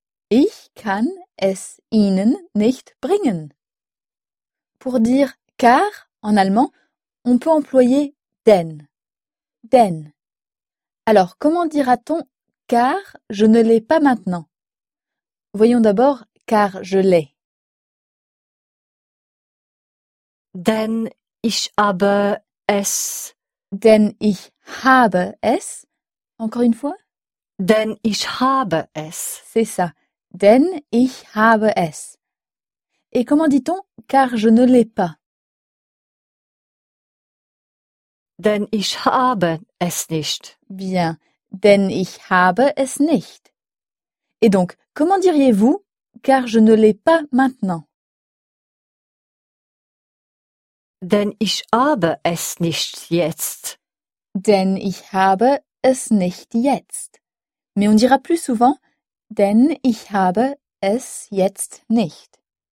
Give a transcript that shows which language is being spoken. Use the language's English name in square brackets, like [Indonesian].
[German] Ich kann es Ihnen nicht bringen. [French] Pour dire car en allemand, on peut employer denn. Denn. Alors, comment dira-t-on car je ne l'ai pas maintenant? Voyons d'abord car je l'ai. [German] Denn ich habe es. Denn ich habe es. [French] Encore une fois? [German] Denn ich habe es. [French] C'est ça. [German] Denn ich habe es. [French] Et comment dit-on car je ne l'ai pas? [German] Denn ich habe es nicht. Bien. Denn ich habe es nicht. [French] Et donc, comment diriez-vous car je ne l'ai pas maintenant? [German] Denn ich habe es nicht jetzt. Denn ich habe es nicht jetzt. [French] Mais on dira plus souvent, [German] denn ich habe es jetzt nicht.